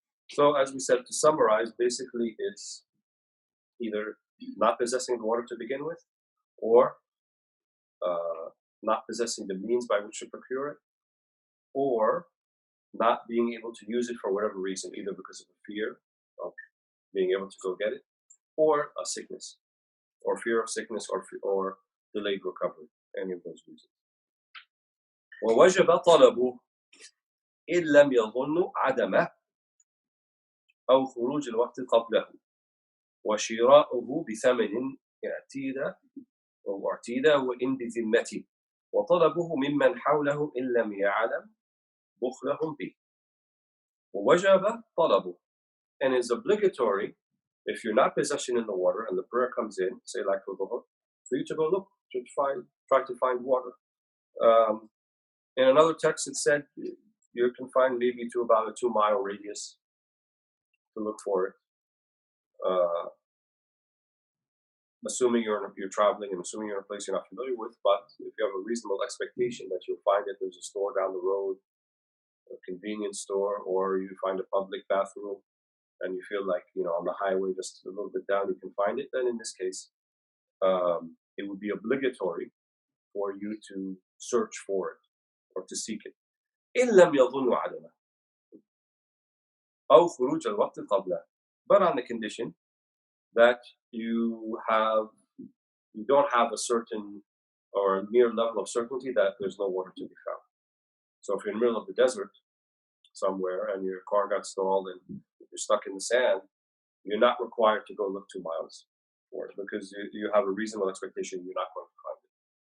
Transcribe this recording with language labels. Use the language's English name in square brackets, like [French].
[English] So as we said, to summarize, basically it's either not possessing the water to begin with, or not possessing the means by which to procure it, or not being able to use it for whatever reason, either because of a fear of being able to go get it, or a sickness, or fear of sickness, or delayed recovery, any of those reasons. [Arabic] ووجب طلبه إن لم يظن عدمه أو خروج الوقت قبله وشراؤه بثمن اعتيد وإن بذمته وطلبه ممن حوله إن لم يعلم بخلهم به. ووجب طلبه, [English] and is obligatory if you're not possessing in the water and the prayer comes in, say like for dhuhr, for you to go look to try to find water. In another text it said you're confined maybe to about a 2-mile radius to look for it. Assuming you're traveling and assuming you're in a place you're not familiar with, but if you have a reasonable expectation that you'll find it, there's a store down the road, a convenience store, or you find a public bathroom, and you feel like, on the highway just a little bit down you can find it, then in this case, it would be obligatory for you to search for it or to seek it. [Arabic] إن لم يظنوا عدمه أو خروج الوقت قبله. [English] But on the condition that you don't have a certain or a near level of certainty that there's no water to be found. So if you're in the middle of the desert somewhere and your car got stalled and you're stuck in the sand, you're not required to go look 2 miles for it because you have a reasonable expectation you're not going to find it.